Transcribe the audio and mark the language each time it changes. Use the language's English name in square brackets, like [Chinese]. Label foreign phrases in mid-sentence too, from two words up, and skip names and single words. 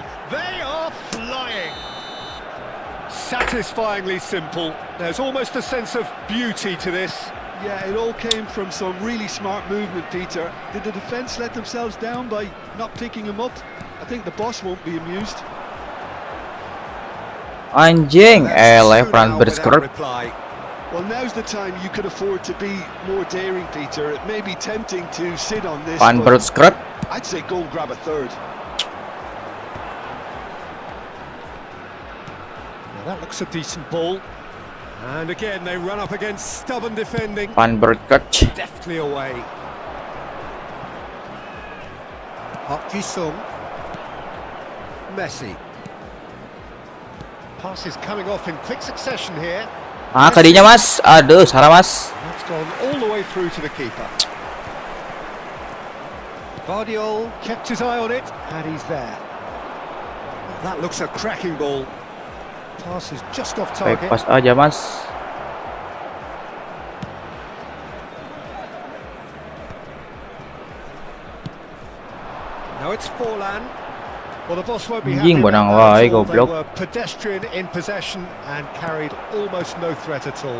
[English] They are flying. Satisfyingly simple. There's almost a sense of beauty to this. Yeah, it all came from some really smart movement, Peter. Did the defence let themselves down by not picking him up? I think the boss won't be amused. [Sundanese] Anjing, eleh [English] Two Franz now without berskrup. reply. Well, now's the time you could afford to be more daring, Peter. It may be tempting to sit on this, Van but berskrup. I'd say go and grab a third. Now that looks a decent ball. And again, they run up against stubborn defending. Van berskrup. Deftly away. Park Ji-sung. Messi. Passes coming off in quick succession here. [Indonesian] Kadinya mas. Aduh, salah mas. [English] That's gone all the way through to the keeper. Vardiol kept his eye on it, and he's there. Well, that looks a cracking ball. Pass is just off [Indonesian] Baik, [English] target. [Indonesian] pas aja mas. [English] Now it's Forlan. Well, the boss won't be [Indonesian] Anjing, [English] happy [Indonesian] bonang [English] about that [Sundanese] wae, [English] at all. They [Indonesian] goblok. [English] were pedestrian in possession and carried almost no threat at all.